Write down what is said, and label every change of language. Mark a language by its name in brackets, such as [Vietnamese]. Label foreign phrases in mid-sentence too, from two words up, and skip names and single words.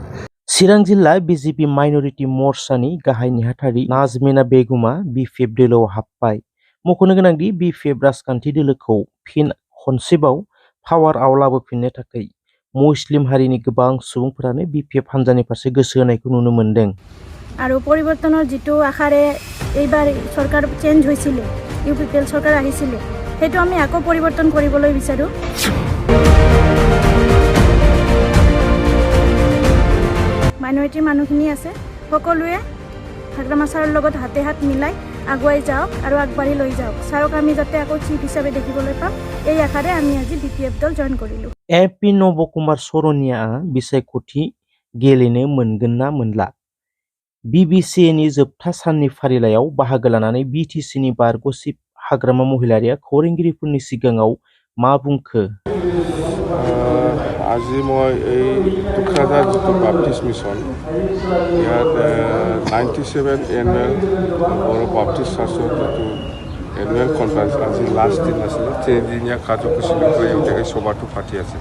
[Bodo] चिरां जिल्ला बिजेपि माइनरिटि मर्चानि गाहाय नेहाथारि नाजमिना बेगमा बिपिएफ दोलोआव हाबबाय। मख'नो गोनांदि बिपिएफ राजखान्थि दोलोखौ फिन खनसेबाव पावारआव लाबोफिननो थाखाय मुस्लिम हारिनि गोबां सुबुंफोरानो बिपिएफ हान्जानि फारसे गोसो होनायखौ नुनो मोन्दों। [Assamese] আৰু পৰিৱৰ্তনৰ যিটো আশাৰে এইবাৰ চৰকাৰ চেঞ্জ হৈছিলে ইউপিপিএল চৰকাৰ আহিছিলে সেইটো আমি আকৌ পৰিৱৰ্তন কৰিবলৈ বিচাৰোঁ। মাইনৰিটিৰ মানুহখিনি আছে সকলোৱে হাগ্ৰামা ছাৰৰ লগত হাতে হাত মিলাই আগুৱাই যাওক আৰু আগবাঢ়ি লৈ যাওক। ছাৰক আমি যাতে আকৌ চিফ হিচাপে দেখিবলৈ পাম এই আশাৰে আমি আজি বিপিএফ দল জইন কৰিলোঁ। [Bodo] एपि नब सरनिया बिसायख'थि गेलेनो मोनगोन ना मोनला? बिबिसिनि जोबथा साननि फारिलाइयाव बाहागो लानानै बिटिसिनि बारग'सिब हाग्रामा महिलारिया खौरांगिरिफोरनि सिगाङाव मा बुंखो? [Assamese] আজি মই এই টুক্ৰাঝাৰ যিটো বাপ্টিষ্ট মিছন ইয়াত 97 এনুৱেল বড়ো বাপ্টিষ্ট চাৰ্চৰ যিটো [English] annual conference [Assamese] আজি লাষ্ট দিন আছিলে তিনিদিনীয়া কাৰ্যসূচী বিষয়ে এই সভাটো পাতি আছে।